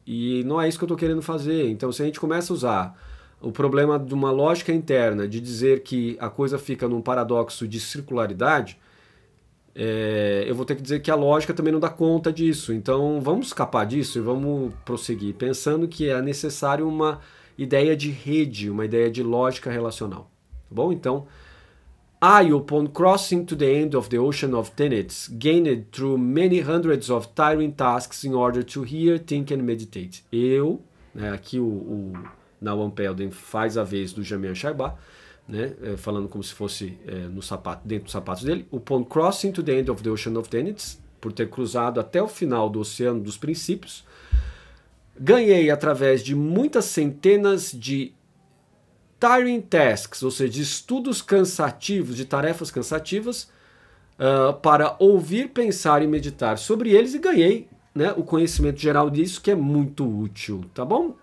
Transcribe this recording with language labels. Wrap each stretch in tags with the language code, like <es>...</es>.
<pt>E não é isso que eu estou querendo fazer. Então, se a gente começa a usar o problema de uma lógica interna, de dizer que a coisa fica num paradoxo de circularidade, eu vou ter que dizer que a lógica também não dá conta disso. Então, vamos escapar disso e vamos prosseguir, pensando que é necessário uma ideia de rede, uma ideia de lógica relacional. Tá bom? Então,</pt> <en>I, upon crossing to the end of the ocean of tenets, gained through many hundreds of tiring tasks in order to hear, think and meditate.</en> <pt>Eu, né, aqui o Nawan Pelden faz a vez do Jamyang Shaiba, né, falando como se fosse dentro dos sapatos dele.</pt> <en>Upon crossing to the end of the ocean of tenets,</en> <pt>por ter cruzado até o final do oceano dos princípios, ganhei através de muitas centenas de</pt> <en>tiring tasks,</en> <pt>ou seja, de estudos cansativos, de tarefas cansativas, para ouvir, pensar e meditar sobre eles, e ganhei, né, o conhecimento geral disso, que é muito útil, tá bom?</pt>